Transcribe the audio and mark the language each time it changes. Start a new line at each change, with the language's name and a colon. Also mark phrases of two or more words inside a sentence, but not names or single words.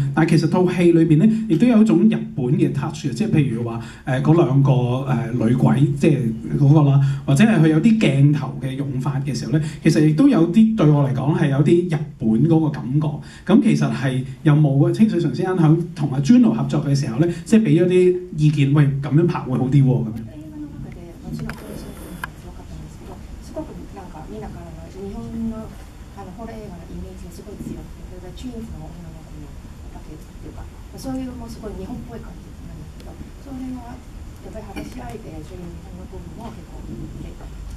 Cantonese: 但係其實套戲裏邊咧，亦都有一種日本嘅 touch 嘅，即係譬如話嗰兩個女鬼，即係嗰個啦，或者係佢有啲鏡頭嘅用法嘅時候咧，其實亦都有啲對我嚟講係有啲日本嗰個感覺。咁其實係有冇清水純先生響同阿 Juno 合作嘅時候咧，即係俾咗啲意見，喂咁樣拍會好啲喎咁樣。
Japanese: そういうもうすごい日本っぽい感じなんですけど、それはやっぱり話し合いでそういう日本の部分は結構結果